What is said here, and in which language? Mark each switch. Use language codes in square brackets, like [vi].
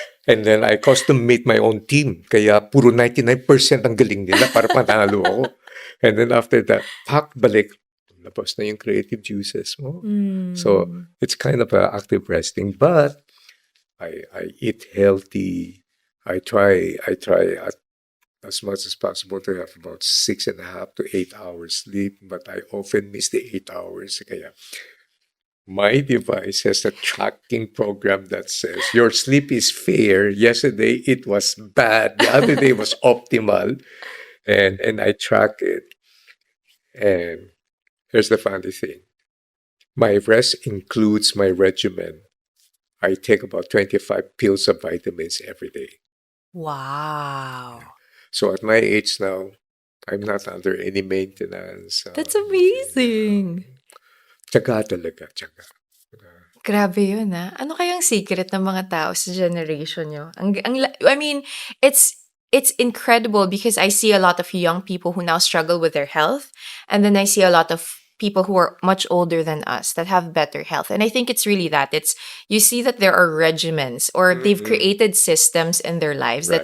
[en] And then I custom made my own team. [tl] Kaya puro 99% ang galing nila para panalo ako. [en] And then after that, pak, balik. [tl] Labas na yung creative juices mo. So Mm. [en] it's kind of a active resting. But I eat healthy. I try as much as possible to have about 6.5 to 8 hours sleep. But I often miss the 8 hours. Kaya my device has a tracking program that says your sleep is fair. Yesterday it was bad. The other day was optimal. And I track it. And here's the funny thing. My rest includes my regimen. I take about 25 pills of vitamins every day. Wow. So at my age now, I'm not under any maintenance. That's Anything. amazing. [tl] Tsaga talaga, tsaga. Grabe yun, ah. Ano kayang secret ng mga tao sa generation nyo? [en] I mean, it's incredible because I see a lot of young people who now struggle with their health, and then I see a lot of people who are much older than us that have better health. And I think it's really that. It's you see that there are regimens or they've created systems in their lives that